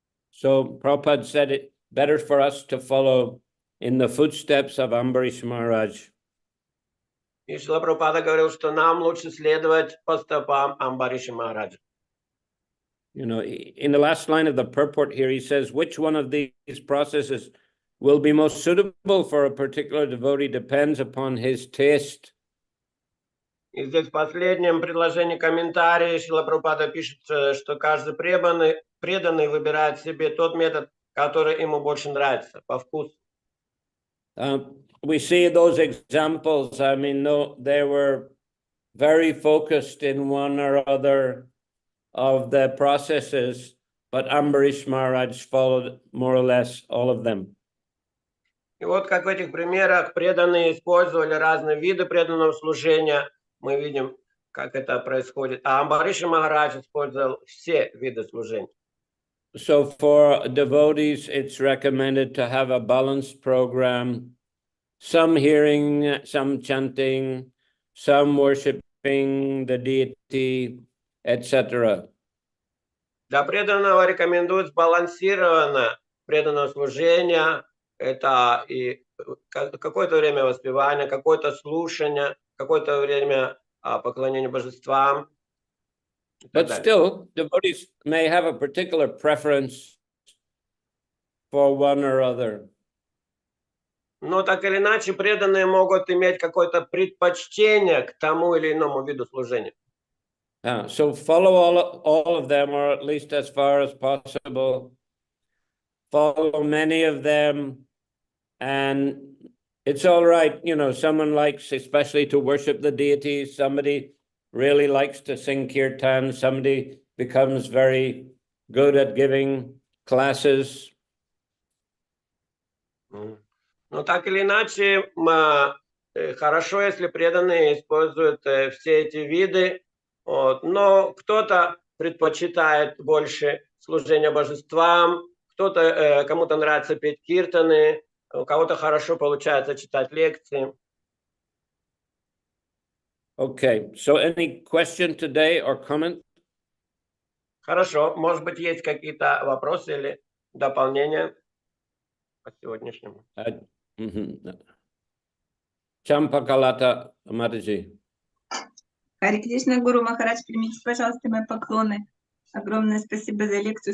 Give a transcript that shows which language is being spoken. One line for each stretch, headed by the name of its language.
English: So Prabhupada said it better for us to follow in the footsteps of Ambarish Maharaj.
Russian: И Шрила Прабхупада говорил, что нам лучше следовать по стопам Амбариша Махараджа.
English: You know, in the last line of the purport here, he says, which one of these processes will be most suitable for a particular devotee depends upon his taste.
Russian: И здесь в последнем предложении комментария Шрила Прабхупада пишет, что каждый преданный выбирает себе тот метод, который ему больше нравится, по вкусу.
English: We see those examples. I mean, no, they were very focused in one or other of the processes, but Ambarish Maharaj followed more or less all of them.
Russian: И вот как в этих примерах преданные использовали разные виды преданного служения, мы видим, как это происходит. А Амбариша Махарадж использовал все виды служения.
English: So for devotees, it's recommended to have a balanced program, some hearing, some chanting, some worshiping the deity, etc.
Russian: Для преданного рекомендуют сбалансированное преданное служение. Это и какое-то время воспевания, какое-то слушание, какое-то время поклонения божествам.
English: But still, devotees may have a particular preference for one or other.
Russian: Но так или иначе, преданные могут иметь какое-то предпочтение к тому или иному виду служения.
English: So follow all of them, or at least as far as possible. Follow many of them, and it's all right. You know, someone likes especially to worship the deities. Somebody really likes to sing kirtan. Somebody becomes very good at giving classes.
Russian: Но так или иначе, хорошо, если преданные используют все эти виды. Вот. Но кто-то предпочитает больше служения божествам, кто-то, кому-то нравится петь киртаны, у кого-то хорошо получается читать лекции.
English: Okay, so any question today or comment?
Russian: Хорошо, может быть, есть какие-то вопросы или дополнения по сегодняшнему?
English: Champakalata Mataji.
Russian: Харе Кришна, Гуру Махарадж, примите, пожалуйста, мои поклоны. Огромное спасибо за лекцию.